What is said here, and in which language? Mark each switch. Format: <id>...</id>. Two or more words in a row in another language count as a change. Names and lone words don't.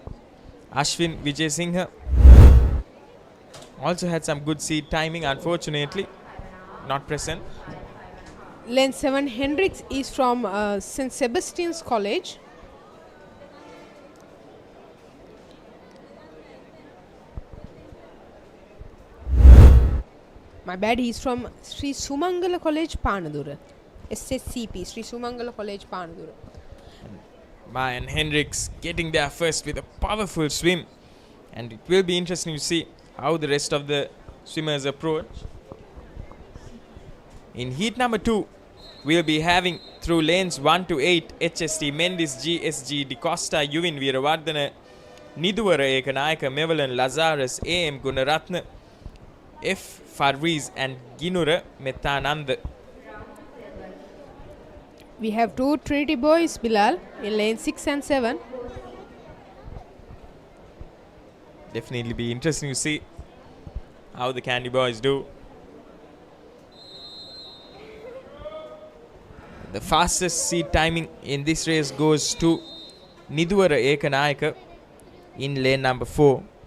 <en>Ashwin Vijay Singha also had some good seat timing, unfortunately not present. Lane 7 Hendricks is from St. Sebastian's College. My bad, he's from Sri Sumangala College, Panadura. SSCP, Sri Sumangala College, Panadura. Mayan Hendricks getting there first with a powerful swim, and it will be interesting to see how the rest of the swimmers approach. In heat number 2, we'll be having through lanes 1 to 8 HST Mendis, GSG, DeCosta, Yuvin Veerawardhana, Niduvara Ekanayaka, Mevalan, Lazarus, AM Gunaratna, F. Farviz, and Ginura Methananda. We have 2 Trinity boys, Bilal, in lane 6 and 7. Definitely be interesting to see how the Candy boys do. The fastest seat timing in this race goes to Niduvara Ekanayaka in lane number 4.</en>